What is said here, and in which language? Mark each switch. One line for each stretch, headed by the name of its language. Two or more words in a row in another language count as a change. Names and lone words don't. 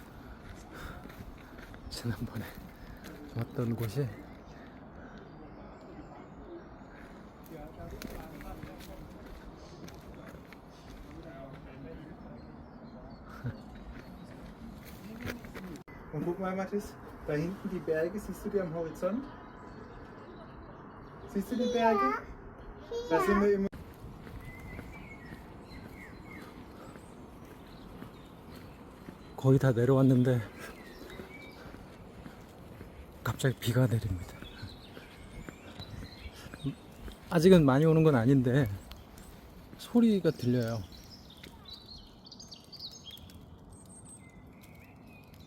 Korean: 지난번에 왔던 곳이
German: Und guck mal, Mathis, da hinten die Berge, siehst du die am Horizont? Siehst du die Berge? Da sind wir immer.
Korean: 거의 다 내려왔는데 갑자기 비가 내립니다. 아직은 많이 오는 건 아닌데 소리가 들려요.